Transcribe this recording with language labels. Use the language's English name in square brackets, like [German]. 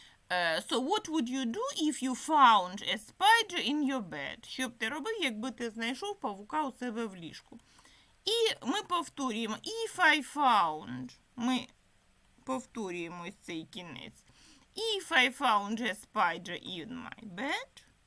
[English] So what would you do if you found a spider in your bed? [Ukrainian] Що б ти робив, якби ти знайшов павука у себе в ліжку? І ми повторюємо. [English] If I found. [Ukrainian] Ми повторюємо ось цей кінець. [English] If I found a spider in my bed.